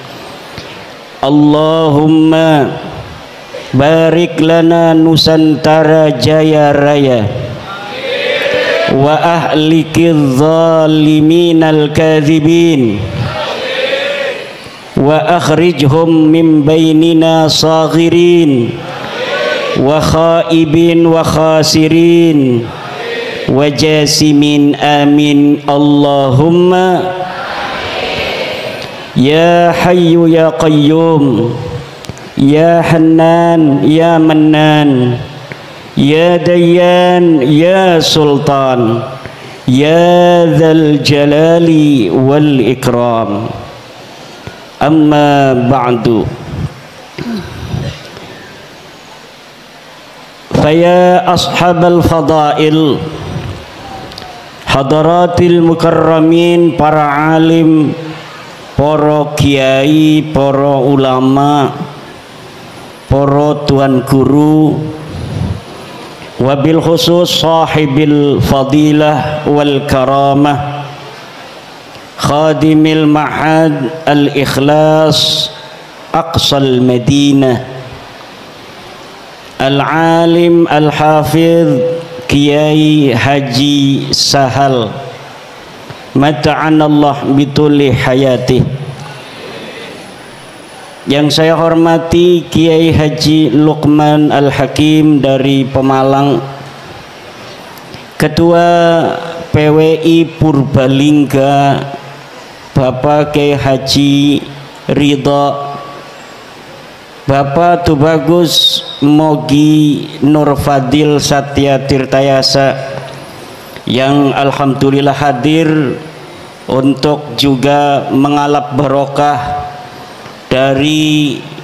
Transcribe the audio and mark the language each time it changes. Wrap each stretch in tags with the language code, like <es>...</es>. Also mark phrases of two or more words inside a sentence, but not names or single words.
<ar>اللهم بارك لنا Nusantara Jaya Raya وأهلك الظالمين الكاذبين وأخرجهم من بيننا صاغرين وخائبين وخاسرين وجاسمين آمين. اللهم يا حي يا قيوم يا حنان يا منان يا ديان يا سلطان يا ذا الجلال والإكرام. أما بعد فيا أصحاب الفضائل حضرات المكرمين, para alim,</ar> <id>para kiai, para ulama, para tuan guru,</id> <ar>وبالخصوص صاحب الفضيلة والكرامة خادم المعهد الإخلاص أقصى المدينة, العالم الحافظ Kiai Haji Sahal, متعنا الله بطول حياته.</ar> <id>Yang saya hormati Kiai Haji Luqman Al-Hakim dari Pemalang, Ketua PWI Purbalingga Bapak Kiai Haji Ridho, Bapak Tubagus Mogi Nur Fadil Satya Tirtayasa yang alhamdulillah hadir untuk juga mengalap barokah dari</id>